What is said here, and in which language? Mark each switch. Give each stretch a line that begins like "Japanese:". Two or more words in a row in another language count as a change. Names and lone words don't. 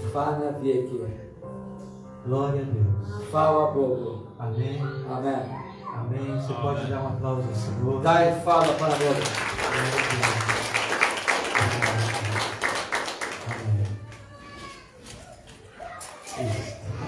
Polish: trwa na wieki.
Portuguese: Glória a Deus.
Polish: Chwała Bogu.
Portuguese: Amém.
Polish: Amen.
Portuguese: Amém. Você pode dar um aplauso ao Senhor.
Polish: Daj chwałę Pana Bogu.
Portuguese: Glória a Deus. Amém. Isso.